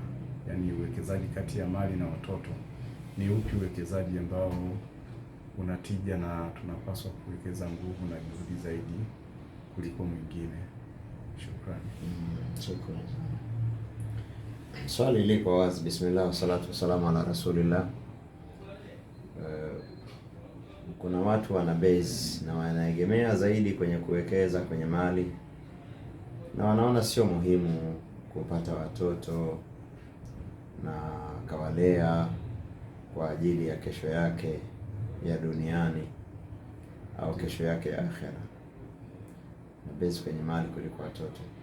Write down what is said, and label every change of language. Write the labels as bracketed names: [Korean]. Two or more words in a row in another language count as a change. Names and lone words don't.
[Swahili] Yaani uwekezaji kati ya mali na watoto, ni upi uwekezaji ambao unatija na tunapaswa kuwekeza nguvu na juhudi zaidi kuliko mwingine? Shukrani. Shukrani. Swali liko wazi. [Arabic] بسم الله والصلاة والسلام على رسول الله. [Swahili] Kuna watu wana base na wanaegemea zaidi kwenye kuwekeza kwenye mali, na wanaona sio muhimu kupata watoto na kawalea kwa ajili ya kesho yake ya duniani au kesho yake ya akhera, na base kwenye mali kuliko watoto.